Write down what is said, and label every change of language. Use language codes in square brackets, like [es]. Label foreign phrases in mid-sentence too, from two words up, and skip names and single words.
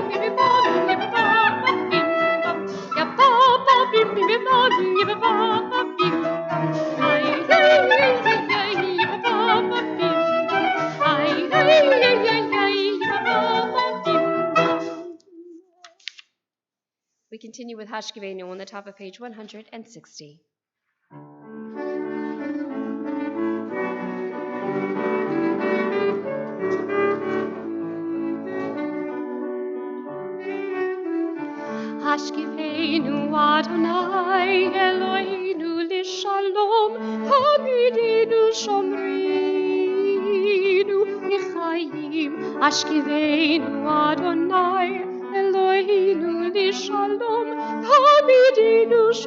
[en] Bim, Bam, Ya Papa, Bim, Bam, Ya Papa, Bim, Bim, Bam, Ya Papa, Bim, Bam, Ay, ay, ay, ay, ay, Ya Papa, Bim, Bam, Ay, ay, ay, ay, ay, Ya Papa, Bim, Bam. We continue with Hashkivenu on the top of page 160. [he] השכיבנו אדני אלהינו לשלום העמידנו שומרנו לחיים השכיבנו אדני אלהינו לשלום העמידנו